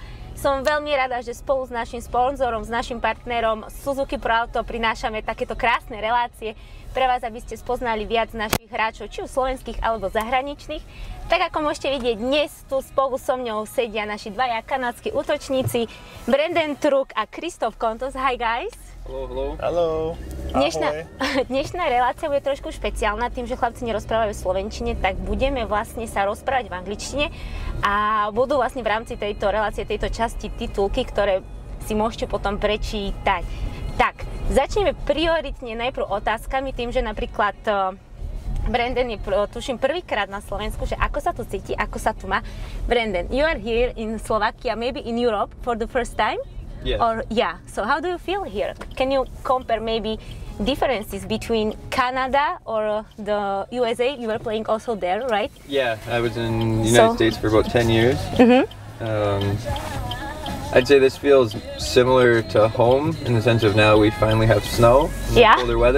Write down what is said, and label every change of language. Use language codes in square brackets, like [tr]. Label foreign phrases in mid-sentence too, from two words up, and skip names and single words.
[sk] Som veľmi rada, že spolu s našim sponzorom, s našim partnerom Suzuki Pro Auto prinášame takéto krásne relácie pre vás, aby ste spoznali viac našich hráčov, či už slovenských alebo zahraničných. Tak ako môžete vidieť, dnes tu spolu so mňou sedia naši dvaja kanadskí útočníci Branden, Troock a Kristoff, Kontos. Hi guys! Hello, hello. Dnešná relácia bude trošku špeciálna, tým, že chlapci nerozprávajú v slovenčine, tak budeme vlastne sa rozprávať v angličtine a budú vlastne v rámci tejto relácie, tejto časti titulky, ktoré si môžete potom prečítať. Tak, začneme prioritne najprv otázkami, tým, že napríklad Branden je tuším prvýkrát na Slovensku, že ako sa tu cíti, ako sa tu má. [en] Branden, you are here in Slovakia, maybe in Europe for the first time? Yeah. Or yeah. So how do you feel here? Can you compare maybe differences between Canada or the USA? You were playing also there, right? Yeah, I was in the United States for about 10 years. I'd say this feels similar to home in the sense of now we finally have snow in colder weather.